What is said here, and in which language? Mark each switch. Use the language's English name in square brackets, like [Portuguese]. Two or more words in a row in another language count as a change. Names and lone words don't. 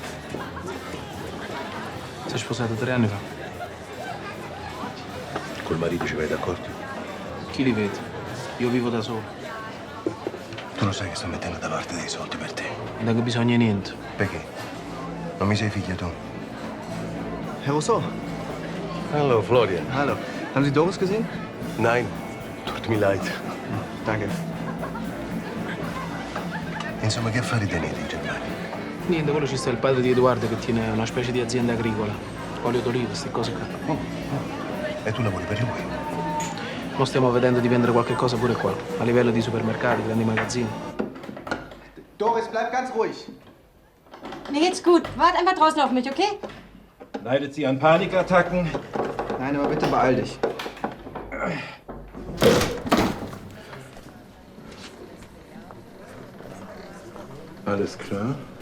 [Italian] Si è sposata 3 anni fa. Col marito ci vai d'accordo? Chi li vede? Io vivo da solo. Tu lo sai che sto mettendo da parte dei soldi per te. Non ho bisogno di niente. Perché? Non mi sei figlio tu? [German] Herr Rousseau. Hallo, Florian. Hallo. Haben Sie Doris gesehen? Nein, tut mir leid. Danke. [Italian] Insomma, che affari tenete in Germania? Niente, quello ci sta il padre di Edoardo che tiene una specie di azienda agricola. Olio d'oliva, queste cose qua. E tu lavori per lui? Noi stiamo vedendo di vendere qualche cosa pure qua, a livello di supermercati, grandi magazzini. [German] Doris, bleib ganz ruhig. Mir geht's gut. Wart einfach draußen auf mich, okay? Leidet sie an Panikattacken? Nein, aber bitte beeil dich. Alles klar.